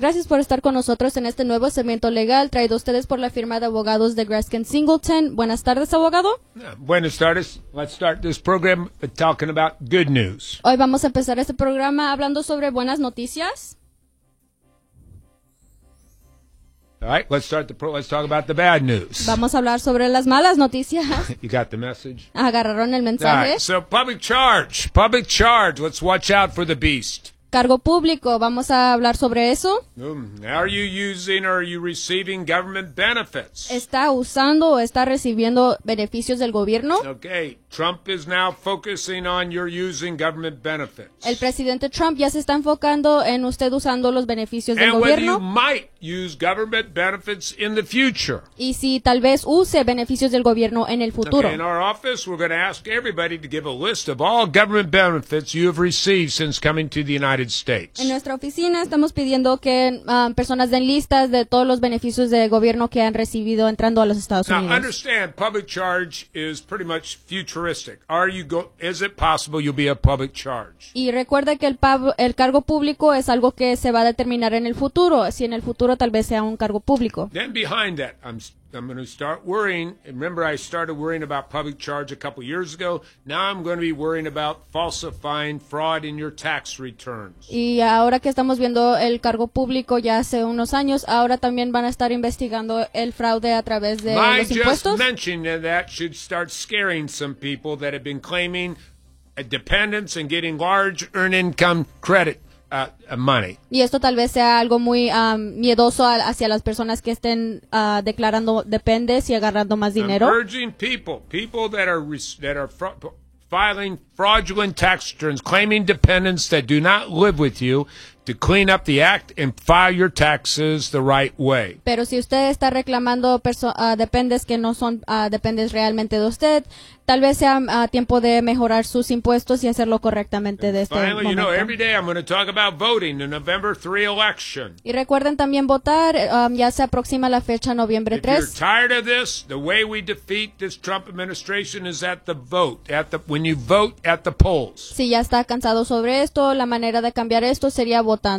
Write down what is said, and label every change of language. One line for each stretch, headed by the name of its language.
Spanish: Gracias por estar con nosotros en este nuevo segmento legal traído a ustedes por la firma de abogados de Greskin Singleton. Buenas tardes, abogado. Buenas tardes.
English: Let's start this program talking about good news.
Spanish: Hoy vamos a empezar este programa hablando sobre buenas noticias.
English: All right, let's talk about the bad news.
Spanish: Vamos a hablar sobre las malas noticias.
English: You got the message?
Spanish: Agarraron el mensaje.
English: All right, so public charge. Let's watch out for the beast.
Spanish: Cargo público, vamos a hablar sobre eso.
English: Are you using or are you receiving government benefits?
Spanish: ¿Está usando o está recibiendo beneficios del gobierno?
English: Okay, Trump is now focusing on your using government benefits.
Spanish: El presidente Trump ya se está enfocando en usted usando los beneficios
English: and
Spanish: del gobierno.
English: And you might use government benefits in the future.
Spanish: Y si tal vez use beneficios del gobierno en el futuro.
English: Okay, in our office, we're going to ask everybody to give a list of all government benefits you have received since coming to the United States.
Spanish: En nuestra oficina estamos pidiendo que personas den listas de todos los beneficios de gobierno que han recibido entrando a los Estados
English: Now,
Spanish: Unidos.
English: Now, understand, public charge is pretty much futuristic. Are you go? Is it possible you'll be a public charge?
Spanish: Y recuerda que el cargo público es algo que se va a determinar en el futuro. Si en el futuro tal vez sea un cargo público.
English: Then behind that, I'm going to start worrying. Remember, I started worrying about public charge a couple years ago. Now I'm going to be worrying about falsifying fraud in your tax returns.
Spanish: Y ahora que estamos viendo el cargo público ya hace unos años, ahora también van a estar investigando el fraude a través de los impuestos.
English: Just mentioning that should start scaring some people that have been claiming a dependence and getting large earned income credit. Money.
Spanish: Y esto tal vez sea algo muy miedoso hacia las personas que estén declarando dependes y agarrando más dinero.
English: I'm urging people that are filing fraudulent tax returns, claiming dependents that do not live with you, to clean up the act and file your taxes the right way.
Spanish: Pero si usted está reclamando dependes que no son dependes realmente de usted, tal vez sea tiempo de mejorar sus impuestos y hacerlo correctamente de este
English: finally,
Spanish: momento.
English: You know, every day I'm going to talk about voting, the November 3 election.
Spanish: Y recuerden también votar, ya se aproxima la fecha noviembre 3.
English: If you're tired of this, the way we defeat this Trump administration is at the vote, when you vote at the polls.
Spanish: Si ya está cansado sobre esto, la manera de cambiar esto sería votando.